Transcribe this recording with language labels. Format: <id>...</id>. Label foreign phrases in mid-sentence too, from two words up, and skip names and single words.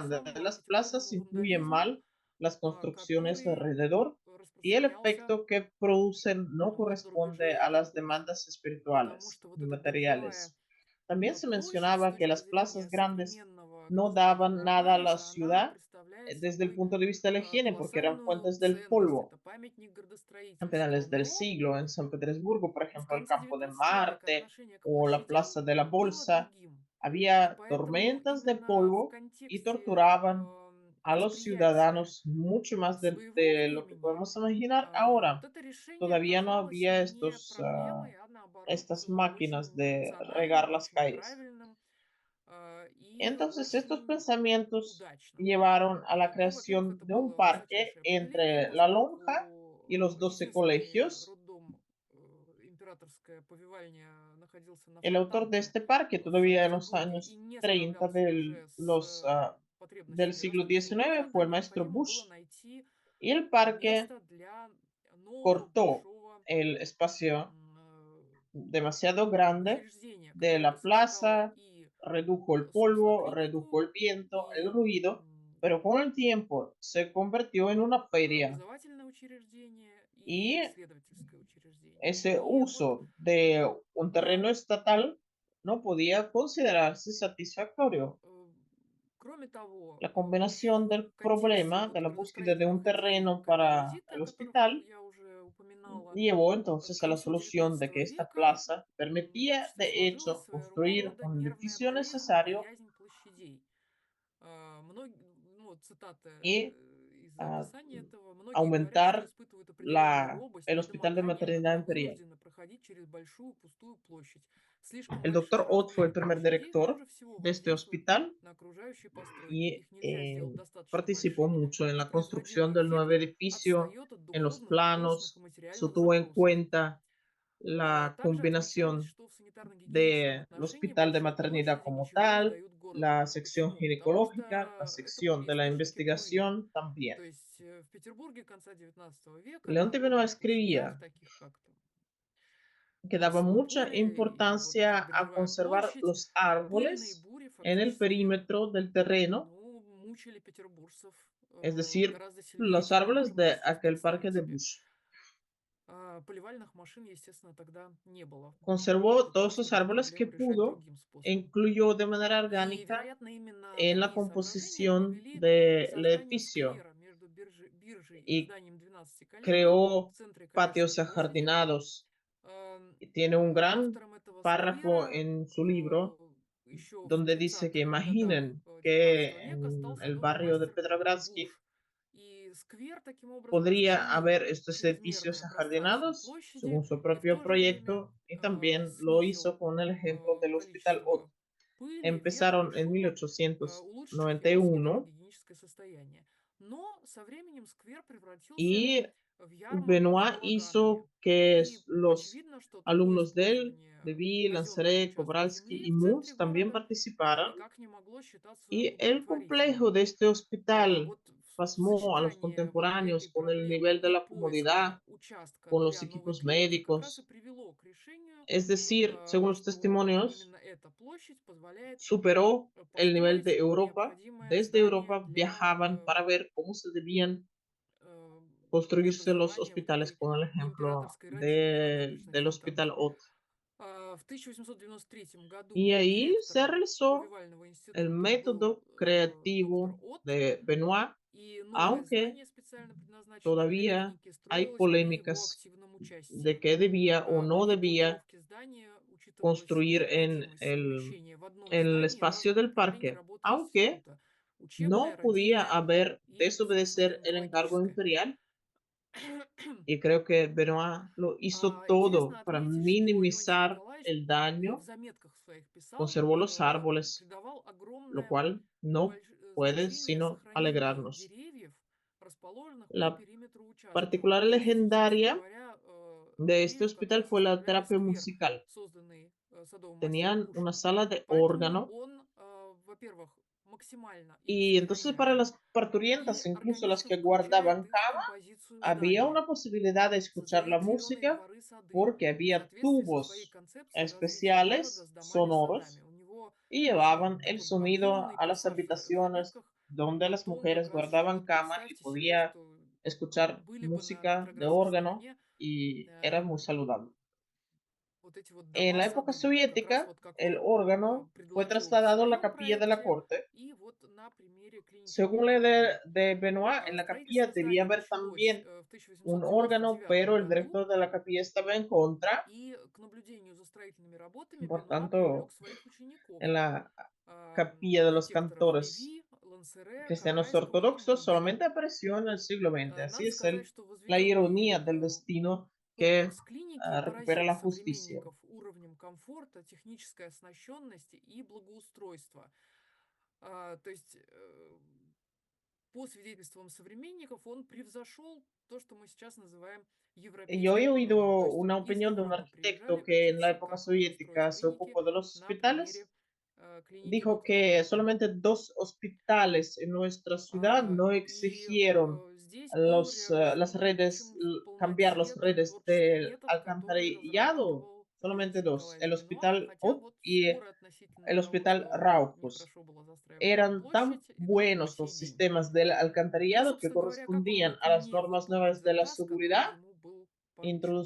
<es>grande de</es> <ru>самому</ru> <es>las plazas</es> <ru>архитектурному</ru> <es>influye</es> <ru>вандализму,</ru> <es>mal las construcciones</es> <ru>который</ru> <es>alrededor y el</es> <ru>распространялся</ru> <es>efecto que producen no</es> <ru>вот на</ru> <es>corresponde</es> <ru>рубеже</ru> <es>a las</es> <ru>эпох.</ru> <es>demandas</es> <ru>Потому</ru> <es>espirituales</es> <ru>что вот</ru> <es>y</es> <ru>эта биржевая</ru> <es>materiales. También se</es> <ru>площадь с</ru> <es>mencionaba que</es> <ru>точки</ru> <es>las plazas</es> <ru>зрения</ru> <es>grandes</es> <ru>современного</ru> <es>no daban</es> <ru>градостроительного</ru> <es>nada a la</es> <ru>анализа, она</ru> <es>ciudad</es> <ru>представляет</ru> <es>desde el</es> <ru>собой</ru> <es>punto de vista de la higiene porque eran</es> <ru>колоссальную</ru> <es>fuentes del</es> <ru>ценность.</ru> <es>polvo.</es> <ru>Это памятник</ru> <es>A</es> <ru>градостроительства.</ru> <es>finales del</es> <ru>Но</ru> <es>siglo en San Petersburgo, por</es> <ru>с</ru> <es>ejemplo, el</es> <ru>конца</ru> <es>campo de</es> <ru>XIX века</ru> <es>Marte</es> <ru>отношение к</ru> <es>o la</es> <ru>площадям</ru> <es>plaza de la</es> <ru>было</ru> <es>Bolsa,</es> <ru>другим. И</ru> <es>había</es> <ru>поэтому</ru> <es>tormentas de</es> <ru>именно в</ru> <es>polvo y</es> <ru>контексте</ru> <es>torturaban a los</es> <ru>восприятия</ru> <es>ciudadanos mucho más</es> <ru>своего</ru> <es>de lo que</es> <ru>времени,</ru> <es>podemos imaginar</es> <ru>вот</ru> <es>ahora.</es> <ru>это решение</ru> <es>Todavía no</es> <ru>оказалось</ru> <es>había</es> <ru>не проблемой, а наоборот</ru> <es>estas máquinas</es> <ru>очень</ru> <es>de regar</es> <ru>рациональным,</ru> <es>las</es> <ru>очень</ru> <es>calles.</es> <ru>правильным и</ru> <es>Entonces, estos</es> <ru>очень</ru> <es>pensamientos</es> <ru>удачным.</ru> <es>llevaron a la</es> <ru>Ну, во-первых,</ru> <es>creación</es> <ru>это</ru> <es>de un</es> <ru>было</ru> <es>parque</es> <ru>высочайшее повеление,</ru> <es>entre La Lonja y</es> <ru>поскольку</ru> <es>los 12</es> <ru>единственный</ru> <es>colegios.</es> <ru>роддом императорская повивальня находился на</ru> <es>El autor de</es> <ru>Фонтанке</ru> <es>este parque,</es> <ru>в</ru> <es>todavía en los</es> <ru>Санкт-Петербурге и</ru> <es>años</es> <ru>не</ru> <es>30</es> <ru>справлялся уже с</ru> <es>del</es> <ru>потребностями</ru> <es>siglo</es> <ru>растущего</ru> <es>XIX,</es> <ru>горожан,</ru> <es>fue el maestro</es> <ru>необходимо было</ru> <es>Bush.</es> <ru>найти</ru> <es>Y el parque</es> <ru>место для нового</ru> <es>cortó</es> <ru>большого</ru> <es>el espacio</es> <ru>м,</ru> <es>demasiado grande</es> <ru>учреждения,</ru> <es>de</es> <ru>которое бы</ru> <es>la</es> <ru>сочетало</ru> <es>plaza,</es> <ru>и,</ru> <es>redujo el</es> <ru>собственно,</ru> <es>polvo, redujo</es> <ru>клинику,</ru> <es>el viento, el</es> <ru>и</ru> <es>ruido, pero con el tiempo se convirtió en una feria</es> <ru>образовательное учреждение, и</ru> <es>y</es> <ru>исследовательское учреждение.</ru> <es>ese</es> <ru>И вот,</ru> <es>uso de un</es> <ru>а,</ru> <es>terreno estatal no podía considerarse satisfactorio.</es> <ru>э, кроме того,</ru> <es>La</es> <ru>в</ru> <es>combinación del</es> <ru>контексте</ru> <es>problema</es> <ru>вот</ru> <es>de la búsqueda de un</es> <ru>градостроительных идей</ru> <es>terreno</es> <ru>Камилы</ru> <es>para</es> <ru>Зитты,</ru> <es>el</es> <ru>о которых</ru> <es>hospital</es> <ru>я уже упоминала,</ru> <es>llevó</es> <ru>к</ru> <es>entonces a la</es> <ru>концу</ru> <es>solución de que</es> <ru>XIX</ru> <es>esta</es> <ru>века</ru> <es>plaza</es> <ru>в</ru> <es>permitía,</es> <ru>обществе</ru> <es>de</es> <ru>сложилась</ru> <es>hecho,</es> <ru>своего</ru> <es>construir</es> <ru>рода</ru> <es>un</es> <ru>нервная</ru> <es>edificio</es> <ru>болезнь,</ru> <es>necesario</es> <ru>боязнь площадей. Ну, вот цитата</ru> <es>y</es> <ru>из ah, описания этого. Многие говорят, что</ru> <es>aumentar</es> <ru>испытывают определенную робость,</ru> <es>el hospital de</es> <ru>недомогание,</ru> <es>maternidad</es> <ru>когда</ru> <es>imperial.</es> <ru>вынуждены проходить через большую пустую площадь. Слишком</ru> <es>El</es> <ru>большие</ru> <es>doctor Ott fue el</es> <ru>размеры</ru> <es>primer</es> <ru>площадей</ru> <es>director</es> <ru>хуже всего</ru> <es>de este</es> <ru>воздействуют</ru> <es>hospital</es> <ru>на окружающие постройки.</ru> <es>y</es> <ru>Их нельзя сделать достаточно</ru> <es>participó</es> <ru>большими,</ru> <es>mucho en</es> <ru>и</ru> <es>la construcción</es> <ru>производимый</ru> <es>del nuevo</es> <ru>эффект</ru> <es>edificio,</es> <ru>отстает от</ru> <es>en los</es> <ru>духовных, нравственных и</ru> <es>planos,</es> <ru>материальных</ru> <es>tuvo en</es> <ru>запросов.</ru> <es>cuenta la</es> <ru>Также отмечалось,</ru> <es>combinación</es> <ru>что в санитарно-гигиеническом</ru> <es>del</es> <ru>отношении</ru> <es>hospital de</es> <ru>большие</ru> <es>maternidad</es> <ru>площади</ru> <es>como</es> <ru>ничего не</ru> <es>tal,</es> <ru>дают городу.</ru> <es>la sección</es> <ru>Почему? Потому</ru> <es>ginecológica, la</es> <ru>что это</ru> <es>sección</es> <ru>были</ru> <es>de la</es> <ru>источники пыли.</ru> <es>investigación también.</es> <ru>То есть в Петербурге конца XIX века на</ru> <es>Leonte Benoit</es> <ru>огромных площадях,</ru> <es>escribía</es> <ru>таких как там</ru> <es>que daba</es> <ru>Марсовое</ru> <es>mucha</es> <ru>поле или вот</ru> <es>importancia a</es> <ru>Биржевая</ru> <es>conservar</es> <ru>площадь,</ru> <es>los</es> <ru>пыльные</ru> <es>árboles</es> <ru>бури</ru> <es>en el</es> <ru>фактически,</ru> <es>perímetro del terreno,</es> <ru>ну, мучили петербуржцев</ru> <es>es decir,</es> <ru>гораздо сильнее,</ru> <es>los</es> <ru>чем мы</ru> <es>árboles</es> <ru>можем</ru> <es>de</es> <ru>это себе</ru> <es>aquel parque</es> <ru>представить</ru> <es>de</es> <ru>себе.</ru> <es>Bush.</es> <ru>Поливальных машин, естественно, тогда не было.</ru> <es>Conservó</es> <ru>Тут</ru> <es>todos</es> <ru>пришлось</ru> <es>los</es> <ru>эту</ru> <es>árboles que</es> <ru>проблему решать</ru> <es>pudo</es> <ru>другим</ru> <es>e</es> <ru>способом.</ru> <es>incluyó de manera</es> <ru>И,</ru> <es>orgánica</es> <ru>вероятно, именно</ru> <es>en la</es> <ru>такие соображения</ru> <es>composición</es> <ru>привели к</ru> <es>del</es> <ru>созданию</ru> <es>edificio</es> <ru>сквера между биржей и</ru> <es>y</es> <ru>зданием 12 коллег в</ru> <es>creó</es> <ru>центре Коллежской</ru> <es>patios</es> <ru>площади.</ru> <es>ajardinados. Ам, Y tiene un gran</es> <ru>Автором этого</ru> <es>párrafo</es> <ru>сквера</ru> <es>en su libro</es> <ru>еще в</ru> <es>donde dice que</es> <ru>30-х годах</ru> <es>imaginen que</es> <ru>19 века стал</ru> <es>en el</es> <ru>садовый</ru> <es>barrio de</es> <ru>мастер</ru> <es>Petrogradsky</es> <ru>Буш. И сквер таким образом</ru> <es>podría</es> <ru>расчленил</ru> <es>haber estos edificios</es> <ru>чрезмерное пространство</ru> <es>ajardinados</es> <ru>площади</ru> <es>según su</es> <ru>и в</ru> <es>propio</es> <ru>то же время</ru> <es>proyecto y también lo</es> <ru>снизил</ru> <es>hizo con el ejemplo del Hospital Ott.</es> <ru>количество пыли, ветра и</ru> <es>Empezaron en</es> <ru>шума, улучшив его</ru> <es>1891</es> <ru>санитарно-гигиеническое состояние. Но со временем сквер превратился</ru> <es>y</es> <ru>в ярмарку с</ru> <es>Benoit</es> <ru>балаганами.</ru> <es>hizo que</es> <ru>И</ru> <es>los</es> <ru>очевидно, что такое</ru> <es>alumnos de él,</es> <ru>использование</ru> <es>Levy,</es> <ru>казенного</ru> <es>Lanzaré,</es> <ru>участка</ru> <es>Kobralski</es> <ru>земли</ru> <es>y</es> <ru>в центре</ru> <es>Mus también</es> <ru>города</ru> <es>participaron.</es> <ru>никак не могло считаться</ru> <es>Y el complejo</es> <ru>удовлетворительным.</ru> <es>de este hospital</es> <ru>Вот</ru> <es>pasmó a los</es> <ru>сочетание вот этой</ru> <es>contemporáneos con el</es> <ru>проблемы</ru> <es>nivel de</es> <ru>и</ru> <es>la</es> <ru>поиска</ru> <es>comodidad,</es> <ru>участка</ru> <es>con los</es> <ru>для новой</ru> <es>equipos</es> <ru>клиники как раз и</ru> <es>médicos.</es> <ru>привело к решению,</ru> <es>Es decir, según los</es> <ru>что вот</ru> <es>testimonios,</es> <ru>именно эта площадь позволяет</ru> <es>superó el nivel de</es> <ru>построить</ru> <es>Europa.</es> <ru>необходимое</ru> <es>Desde</es> <ru>здание</ru> <es>Europa</es> <ru>для</ru> <es>viajaban para ver cómo se debían э, construirse los</es> <ru>преобразования вот</ru> <es>hospitales,</es> <ru>этой</ru> <es>con el ejemplo</es> <ru>императорской родильни на набережной</ru> <es>del Hospital</es> <ru>Фонтанки.</ru> <es>Ott.</es> <ru>В 1893 году</ru> <es>Y ahí se</es> <ru>директором</ru> <es>realizó</es> <ru>Повивального</ru> <es>el</es> <ru>института был</ru> <es>método</es> <ru>доктор</ru> <es>creativo</es> <ru>От,</ru> <es>de Benoit,</es> <ru>и новое</ru> <es>aunque</es> <ru>здание, специально предназначенное для</ru> <es>todavía</es> <ru>клиники,</ru> <es>hay</es> <ru>строилось при его</ru> <es>polémicas</es> <ru>активном</ru> <es>de</es> <ru>участии.</ru> <es>qué debía o no</es> <ru>При</ru> <es>debía</es> <ru>планировке здания учитывалась</ru> <es>construir</es> <ru>необходимость совмещения в одном</ru> <es>en el</es> <ru>здании</ru> <es>espacio</es> <ru>разных</ru> <es>del</es> <ru>направлений</ru> <es>parque,</es> <ru>работы</ru> <es>aunque</es> <ru>института: учебная,</ru> <es>no podía</es> <ru>родильная</ru> <es>haber</es> <ru>и</ru> <es>desobedecer el encargo</es> <ru>санитарно-гигиеническая.</ru> <es>imperial. Y creo que Benoit lo hizo todo</es> <ru>Интересно</ru> <es>para</es> <ru>отметить, что Леонтий</ru> <es>minimizar</es> <ru>Николаевич</ru> <es>el</es> <ru>в</ru> <es>daño,</es> <ru>заметках своих писал,</ru> <es>conservó los árboles,</es> <ru>придавал</ru> <es>lo</es> <ru>огромное</ru> <es>cual no puede</es> <ru>значение</ru> <es>sino</es> <ru>сохранению</ru> <es>alegrarnos.</es> <ru>деревьев, расположенных по</ru> <es>La</es> <ru>периметру участка.</ru> <es>particular</es> <ru>То есть, собственно</ru> <es>legendaria</es> <ru>говоря,</ru> <es>de este</es> <ru>деревьев,</ru> <es>hospital</es> <ru>которые</ru> <es>fue la</es> <ru>составляли</ru> <es>terapia</es> <ru>сквер,</ru> <es>musical.</es> <ru>созданный садовым мастером</ru> <es>Tenían una</es> <ru>Бушем.</ru> <es>sala de</es> <ru>Поэтому</ru> <es>órgano</es> <ru>он, во-первых, максимально их</ru> <es>y entonces para</es> <ru>сохраняет</ru> <es>las</es> <ru>и</ru> <es>parturientas, incluso las</es> <ru>органично</ru> <es>que</es> <ru>включает</ru> <es>guardaban</es> <ru>их в</ru> <es>cama,</es> <ru>композицию</ru> <es>había</es> <ru>здания,</ru> <es>una posibilidad de escuchar la</es> <ru>создает зеленые</ru> <es>música</es> <ru>дворы, сады</ru> <es>porque</es> <ru>в</ru> <es>había</es> <ru>соответствии со своей</ru> <es>tubos</es> <ru>концепцией развития города с</ru> <es>especiales</es> <ru>домами, садами.</ru> <es>sonoros</es> <ru>У него</ru> <es>y</es> <ru>очень</ru> <es>llevaban el</es> <ru>такой</ru> <es>sonido</es> <ru>объемный</ru> <es>a las</es> <ru>пейзаж</ru> <es>habitaciones</es> <ru>заметках</ru> <es>donde</es> <ru>о</ru> <es>las</es> <ru>том, как</ru> <es>mujeres</es> <ru>раз что</ru> <es>guardaban</es> <ru>вот</ru> <es>cama y</es> <ru>представьте себе,</ru> <es>podía</es> <ru>что</ru> <es>escuchar</es> <ru>были бы на</ru> <es>música de</es> <ru>Петроградской</ru> <es>órgano</es> <ru>стороне</ru> <es>y era muy saludable.</es> <ru>вот эти вот</ru> <es>En</es> <ru>дома,</ru> <es>la época</es> <ru>сады, как раз</ru> <es>soviética,</es> <ru>вот как</ru> <es>el</es> <ru>он</ru> <es>órgano fue</es> <ru>предложил в</ru> <es>trasladado a la</es> <ru>своем</ru> <es>capilla de la</es> <ru>проекте,</ru> <es>corte.</es> <ru>и вот на примере клиники</ru> <es>Según la</es> <ru>От-Катуни.</ru> <es>idea de Benoit, en la capilla</es> <ru>Строительство</ru> <es>debía</es> <ru>здания</ru> <es>haber</es> <ru>началось</ru> <es>también</es> <ru>в</ru> <es>un órgano,</es> <ru>1899</ru> <es>pero el</es> <ru>году,</ru> <es>director de la capilla estaba en contra.</es> <ru>и к наблюдению за строительными работами</ru> <es>Por</es> <ru>Бенуа привлек</ru> <es>tanto,</es> <ru>своих учеников:</ru> <es>en la capilla de los</es> <ru>архитекторов</ru> <es>cantores</es> <ru>Леви, Спонсере</ru> <es>cristianos</es> <ru>Карайского им</ru> <es>ortodoxos</es> <ru>был</ru> <es>solamente</es> <ru>дан.</ru> <es>apareció en el siglo XX. Así</es> <ru>Надо</ru> <es>es</es> <ru>сказать, что</ru> <es>la</es> <ru>возведенный</ru> <es>ironía del destino que</es> <ru>комплекс клиники</ru> <es>recupera</es> <ru>поразил</ru> <es>la justicia.</es> <ru>современников уровнем комфорта, технической оснащенности и благоустройства. То есть, по свидетельствам современников, он превзошел то, что мы сейчас называем</ru> <es>Yo he</es> <ru>европейским уровнем.</ru> <es>oído</es> <ru>То есть</ru> <es>una</es> <ru>из</ru> <es>opinión de un</es> <ru>Европы</ru> <es>arquitecto</es> <ru>приезжали</ru> <es>que en la</es> <ru>учиться,</ru> <es>época</es> <ru>как устроить</ru> <es>soviética se</es> <ru>клиники</ru> <es>ocupó de los</es> <ru>на примере</ru> <es>hospitales.</es> <ru>клиники</ru> <es>Dijo</es> <ru>доктора</ru> <es>que</es> <ru>Беккера.</ru> <es>solamente 2 hospitales en nuestra ciudad no</es> <ru>И</ru> <es>exigieron</es> <ru>здесь был</ru> <es>las</es> <ru>реализован, в</ru> <es>redes,</es> <ru>общем, в</ru> <es>cambiar las</es> <ru>полноте tот</ru> <es>redes</es> <ru>творческий</ru> <es>del</es> <ru>метод, который</ru> <es>alcantarillado.</es> <ru>разрабатывал</ru> <es>Solamente</es> <ru>Леонтий</ru> <es>2,</es> <ru>Николаевич</ru> <es>el</es> <ru>Бенуа,</ru> <es>hospital</es> <ru>хотя</ru> <es>Ott</es> <ru>вот</ru> <es>y</es> <ru>споры</ru> <es>el</es> <ru>относительно того,</ru> <es>hospital</es> <ru>что</ru> <es>Raucus.</es> <ru>нехорошо была застраиваемая</ru> <es>Eran tan</es> <ru>площадь, идут и по</ru> <es>buenos</es> <ru>сей</ru> <es>los</es> <ru>день.</ru> <es>sistemas del</es> <ru>Ну,</ru> <es>alcantarillado que</es> <ru>собственно говоря, как он</ru> <es>correspondían</es> <ru>мог</ru> <es>a las</es> <ru>не</ru> <es>normas</es> <ru>выполнить</ru> <es>nuevas de la</es> <ru>заказ, который</ru> <es>seguridad</es> <ru>ему был поручен?</ru>